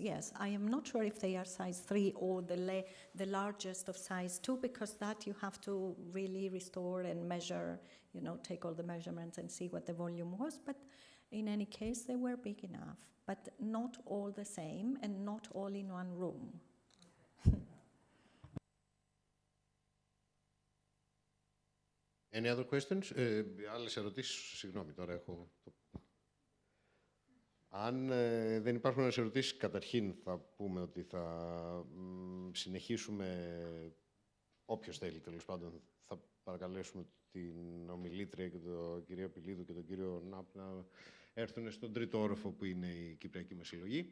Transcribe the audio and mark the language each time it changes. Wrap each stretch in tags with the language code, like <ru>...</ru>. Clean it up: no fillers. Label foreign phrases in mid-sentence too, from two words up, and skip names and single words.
<en>Yes, I am not sure if they are size 3 or the largest of size 2, because that you have to really restore and measure, you know, take all the measurements and see what the volume was. But in any case, they were big enough, but not all the same and not all in one room. Any other questions?</en> <el>Άλλες ερωτήσεις, συγγνώμη, τώρα έχω... Αν δεν υπάρχουν άλλες ερωτήσεις, καταρχήν θα πούμε ότι θα συνεχίσουμε, όποιος θέλει τέλος πάντων, θα παρακαλέσουμε την ομιλήτρια και τον κύριο Πηλείδου και τον κύριο Knapp να έρθουν στον τρίτο όροφο που είναι η Κυπριακή μας συλλογή.</el>